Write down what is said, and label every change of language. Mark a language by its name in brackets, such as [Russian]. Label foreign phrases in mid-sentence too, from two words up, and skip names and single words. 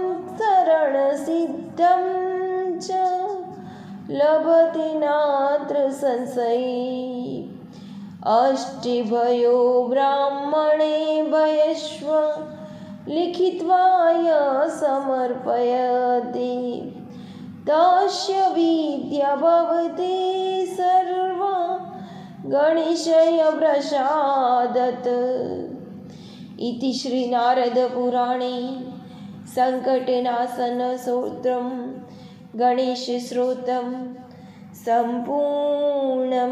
[Sanskrit] शरणसिद्धं च लभते नात्र संशये अष्टभयो ब्राह्मणे भयस्व लिखित्वा य समर्पयति તસ્ય વિદ્યા ભવતે સર્વા ગણેશય પ્રસાદત. ઇતિ શ્રી નારદ પુરાણે સંકટનાશન સ્તોત્રમ ગણેશ સ્ત્રોતમ સંપૂર્ણમ.